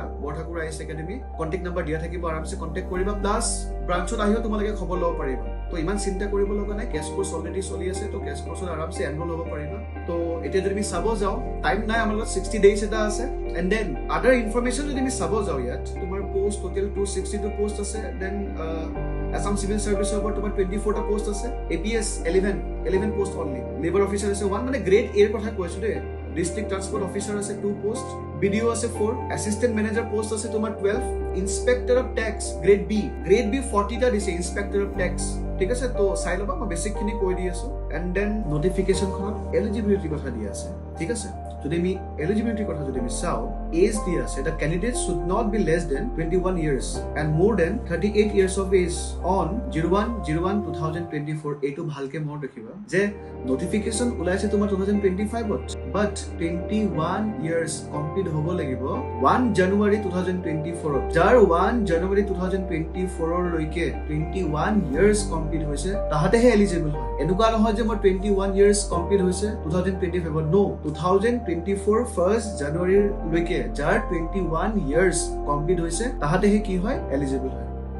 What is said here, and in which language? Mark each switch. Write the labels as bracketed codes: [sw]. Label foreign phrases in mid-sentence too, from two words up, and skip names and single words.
[as] বৰঠাকুৰ আইছ একাডেমি কন্টাক্ট নম্বৰ দিয়া থাকিব আৰামছে কন্টাক্ট কৰিবা প্লাস ব্ৰাঞ্চত আহিও তোমালোকে খবৰ ল'ব পাৰিবা তো ইমান চিন্তা কৰিব লগা নাই [en] case course [as] অলৰেডি চলি আছে তো [en] case courseত [as] আৰামছে এনৰোল হ'ব পাৰিবা তো এতিয়া যদি আমি চাব যাও টাইম নাই আমাৰ লগত 60 ডেজ এটা আছে [en] and then other information [as] যদি আমি চাব যাও ইয়াত তোমাৰ পোষ্ট টোটাল 262 পোষ্ট আছে দেন Assam Civil Service over to 24 ta post ase APS [en] 11 post only labor officer [as] আছে 1 মানে grade A কথা কৈছো দে [en] district transport officer [as] ase 2 post BDO ase 4 [en] assistant manager post [as] আছে তোমাৰ 12 [en] inspector of tax grade B [as] 40 টা দিছে [en] inspector of tax [as] ঠিক আছে তো চাই লবা মই বেসিক খিনি কৈ দি আছো [en] and then [as] নোটিফিকেশন খনত এলিজিবিলিটি কথা দি আছে ঠিক আছে যদি আমি এলিজিবিলিটি কথা যদি আমি চাও এজ দি আছে [en] the candidate should not be less than 21 years and more than 38 years of age on [as] 01/01/2024 এটো ভালকে মনত ৰাখিবা যে নোটিফিকেশন ওলাইছে তোমাৰ 2025 ত but 21 years কমপ্লিট হ'ব লাগিব 1 জানুৱাৰী 2024 যাৰ 1 জানুৱাৰী 2024 লৈকে 21 years কমপ্লিট হৈছে তাহাতেহে এলিজিবল হয় এনেকুৱা নহয় যে মই 21 years কমপ্লিট হৈছে 2025 নো 2024 ফাৰ্স্ট জানুৱাৰী লৈকে যাৰ 21 years কমপ্লিট হৈছে তাহাতেহে কি হয় এলিজিবল হয়